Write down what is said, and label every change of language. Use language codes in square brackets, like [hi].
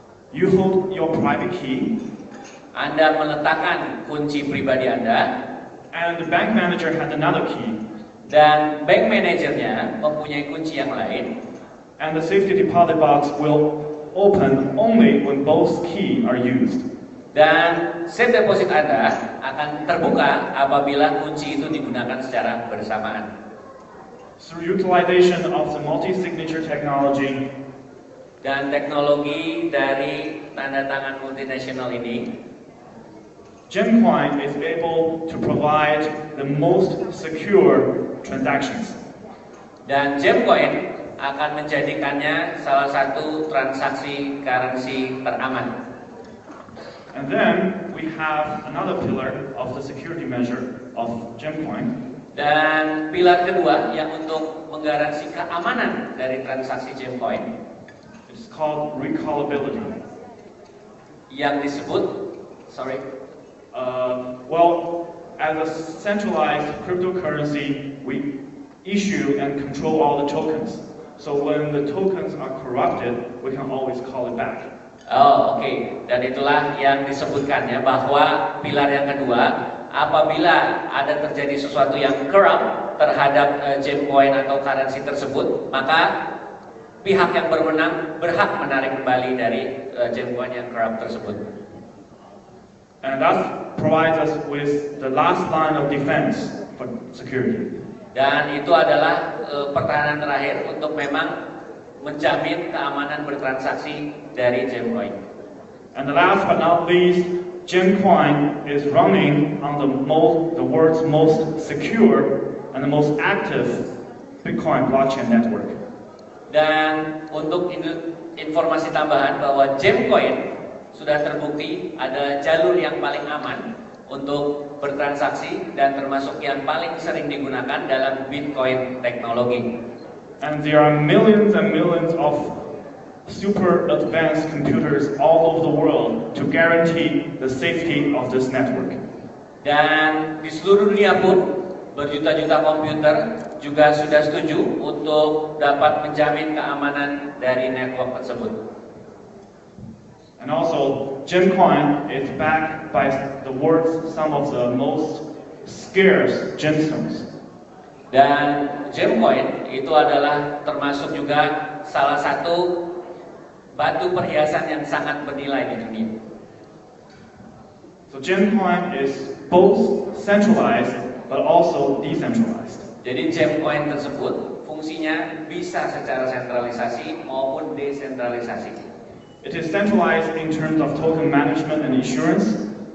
[en] you hold your private key. [id] Anda meletakkan kunci pribadi Anda, [en] and the bank manager has another key. [id] Dan bank manajernya mempunyai kunci yang lain. [en] And the safety deposit box will open only when both keys are used. [id] Dan safe deposit Anda akan terbuka apabila kunci itu digunakan secara bersamaan. [en] Through utilization of the multi-signature technology, [id] dan teknologi dari tanda tangan multinasional ini, [en] GemCoin is able to provide the most secure transactions. [id] Dan GemCoin akan menjadikannya salah satu transaksi currency teraman. [en] And then we have another pillar of the security measure of GemCoin. [id] Dan pilar kedua yang untuk menggaransi keamanan dari transaksi GemCoin, [en] it's called recallability. [id] Yang disebut, [en] as a centralized cryptocurrency, we issue and control all the tokens. So when the tokens are corrupted, we can always call it back. [id] Oh, oke. Dan itulah yang disebutkan ya, bahwa pilar yang kedua, apabila ada terjadi sesuatu yang corrupt terhadap GemCoin atau currency tersebut, maka pihak yang berwenang berhak menarik kembali dari GemCoin yang corrupt tersebut. [en] And that provides us with the last line of defense for security. [id] Dan itu adalah pertahanan terakhir untuk memang menjamin keamanan bertransaksi dari GemCoin. [en] And the last but not least, GemCoin is running on the world's most secure and the most active Bitcoin blockchain network. [id] Dan untuk informasi tambahan bahwa GemCoin sudah terbukti ada jalur yang paling aman untuk bertransaksi dan termasuk yang paling sering digunakan dalam Bitcoin teknologi. [en] And there are millions and millions of super advanced computers all over the world to guarantee the safety of this network. [id] Dan di seluruh dunia pun berjuta-juta komputer juga sudah setuju untuk dapat menjamin keamanan dari network tersebut. [en] And also, GemCoin is backed by some of the most scarce gemstones. [id] Dan GemCoin itu adalah termasuk juga salah satu batu perhiasan yang sangat bernilai di dunia. [en] So GemCoin is both centralized but also decentralized. [id] Jadi GemCoin tersebut fungsinya bisa secara sentralisasi maupun desentralisasi. [en] It is centralized in terms of token management and insurance.